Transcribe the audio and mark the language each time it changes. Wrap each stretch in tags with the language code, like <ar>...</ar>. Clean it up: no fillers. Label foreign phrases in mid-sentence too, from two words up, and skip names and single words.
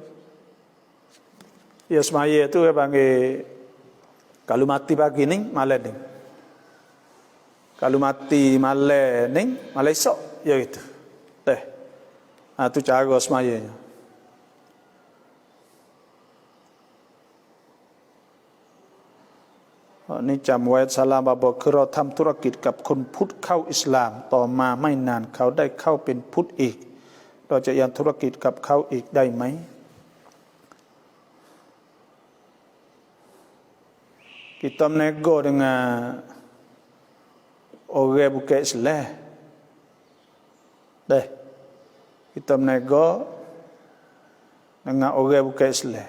<ms>Ya semaya tu dia panggil kalau mati pagi ni, malam ni. Kalau mati malam ni, malam esok, ya gitu. Itu cara semayanya. Ni</ms> <th>จำไว้ศาลาบาบอกคือเราทำธุรกิจกับคนพุทธเข้าอิสลามต่อมาไม่นานเขาได้เข้าเป็นพุทธอีกเราจะยังธุรกิจกับเขาอีกได้ไหม</th> <ms>Kita menego dengan orang bukan Islam. Deh. Kita menego dengan orang bukan Islam.</ms>